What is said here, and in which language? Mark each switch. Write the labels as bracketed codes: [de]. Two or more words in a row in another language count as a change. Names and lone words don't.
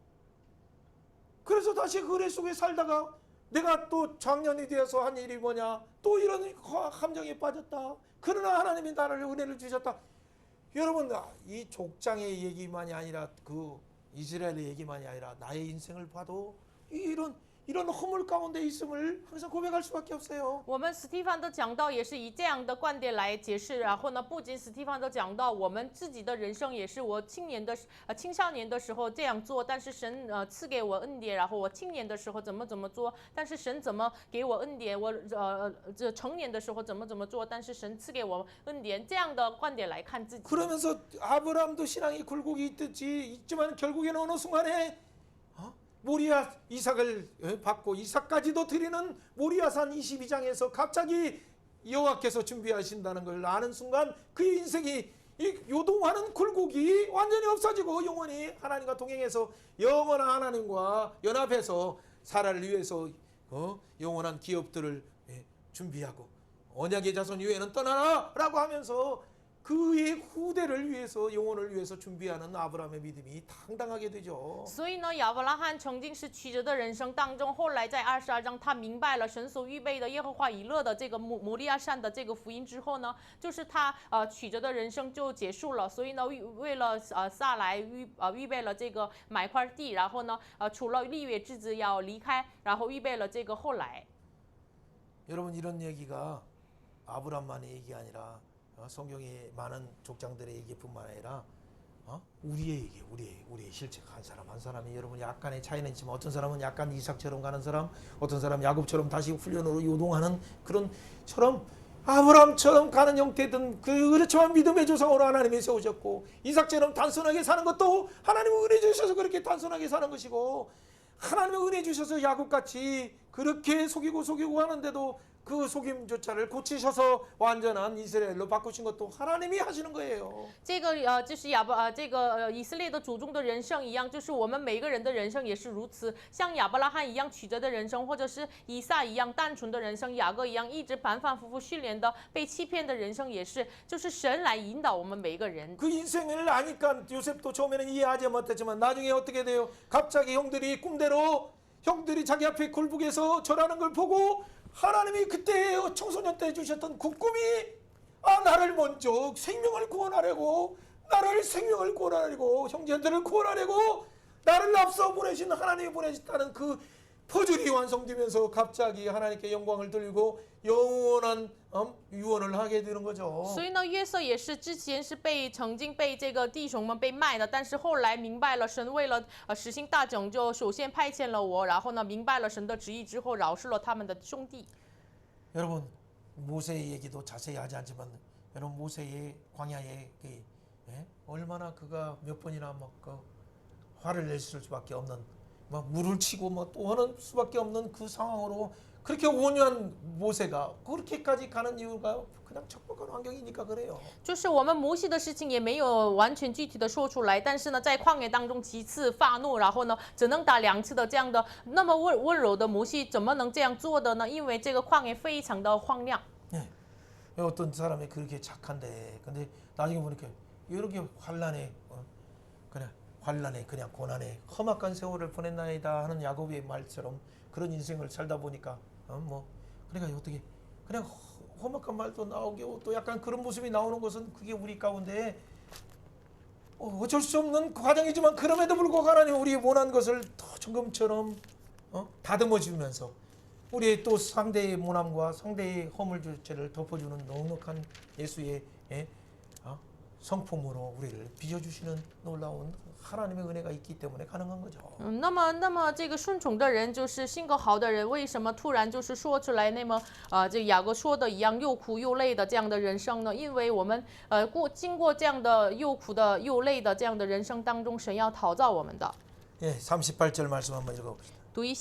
[ko] 그래서 다시 그 은혜 속에 살다가 내가 또 장년이 되어서 한 일이 뭐냐. 또 이런 함정에 빠졌다. 그러나 하나님이 나를 은혜를 주셨다. 여러분, 이 족장의 얘기만이 아니라 그 이스라엘의 얘기만이 아니라 나의 인생을 봐도 이런 허물 가운데 있음을 항상 고백할 수밖에 없어요. [zh] 我们史蒂芬都讲到，也是以这样的观点来解释。然后呢，不仅史蒂芬都讲到，我们自己的人生也是我青少年的时候这样做，但是神赐给我恩典，然后我青年的时候怎么做，但是神怎么给我恩典，我这成年的时候怎么做，但是神赐给我恩典，这样的观点来看自己。 [ko] 그러면서 아브라함도 신앙이 굴곡이 있지만 결국에는 어느 순간에 모리아 이삭을 받고 이삭까지도 드리는 모리아산 22장에서 갑자기 여호와께서 준비하신다는 걸 아는 순간 그의 인생이 이 요동하는 굴곡이 완전히 없어지고 영원히 하나님과 동행해서 영원한 하나님과 연합해서 사라를 위해서 영원한 기업들을 준비하고 언약의 자손 이후에는 떠나라라고 하면서 그의 후대를 위해서 영혼을 위해서 준비하는 아브라함의 믿음이 당당하게 되죠. [zh] 所以呢，亚伯拉罕曾经是曲折的人生当中，后来在22章，他明白了神所预备的耶和华以勒的这个摩利亚山的这个福音之后呢，就是他曲折的人生就结束了。所以呢，为了撒来预备了这个买块地，然后呢，除了立约之子要离开，然后预备了这个后来。 [ko] 여러분 이런 얘기가 아브라함만의 얘기가 아니라 성경의 많은 족장들의 얘기뿐만 아니라 우리의 얘기, 우리의 실제 한 사람 한 사람이 여러분 약간의 차이는 있지만 어떤 사람은 약간 이삭처럼 가는 사람, 어떤 사람 야곱처럼 다시 훈련으로 요동하는 그런처럼 아브라함처럼 가는 형태든 그렇지만 믿음의 조상으로 하나님이 세우셨고 이삭처럼 단순하게 사는 것도 하나님의 은혜 주셔서 그렇게 단순하게 사는 것이고 하나님의 은혜 주셔서 야곱같이 그렇게 속이고 하는데도 그 속임조차를 고치셔서 완전한 이스라엘로 바꾸신 것도 하나님이 하시는 거예요. [zh] 这个就是以色列的祖宗的人生一样，就是我们每个人的人生也是如此，像亚伯拉罕一样曲折的人生，或者是以撒一样单纯的人生，雅各一样一直反复训练的被欺骗的人生也是，就是神来引导我们每一个人。 [ko] 그 인생을 아니까 요셉도 처음에는 이해하지 못했지만 나중에 어떻게 돼요? 갑자기 형들이 꿈대로 형들이 자기 앞에 굴복해서 절하는 걸 보고 하나님이 그때 청소년 때 주셨던 그 꿈이 나를 먼저 생명을 구원하려고 나를 생명을 구원하려고 형제들을 구원하려고 나를 앞서 보내신 하나님이 보내셨다는 그 퍼즐이 완성되면서 갑자기 하나님께 영광을 돌리고 영원한 유언을 하게 되는 거죠. [zh] 所以呢，约瑟也是之前是曾经被这个弟兄们被卖的，但是后来明白了神为了实行大拯救，首先派遣了我，然后呢明白了神的旨意之后，饶恕了他们的兄弟。 [ko] 여러분 모세의 얘기도 자세히 하지 않지만 여러분 모세의 광야에 얼마나 그가 몇 번이나 화를 낼 수밖에 없는 물을 치고 또 하는 수밖에 없는 그 상황으로 그렇게 온유한 모세가 그렇게까지 가는 이유가 그냥 척박한 환경이니까 그래요. [zh] 就是我们摩西的事情也没有完全具体的说出来，但是呢，在旷野当中几次发怒，然后呢，只能打2次的这样的那么温柔的摩西，怎么能这样做的呢？因为这个旷野非常的荒凉。 [ko] 네. 어떤 사람이 그렇게 착한데 근데 나중에 보니까 이렇게 환란에 그냥 고난에 험악한 세월을 보냈나이다 하는 야곱의 말처럼 그런 인생을 살다 보니까 그러니까 어떻게 그냥 험악한 말도 나오고 또 약간 그런 모습이 나오는 것은 그게 우리 가운데 어쩔 수 없는 과정이지만 그럼에도 불구하고 하나님 우리의 원한 것을 더 정금처럼 다듬어 주면서 우리의 또 상대의 모함과 상대의 허물죄를 덮어주는 넉넉한 예수의 성품으로 우리를 빚어주시는 놀라운 하나님의 은혜가 있기 때문에 가능한 거죠. [zh] 那么这个顺从的人就是性格好的人，为什么突然就是说出来那么这雅各说的一样又苦又累的这样的人生呢？因为我们经过这样的又苦的又累的这样的人生当中，神要陶造我们的。 [ko] 예, 38절 말씀 한번 읽어봅시다.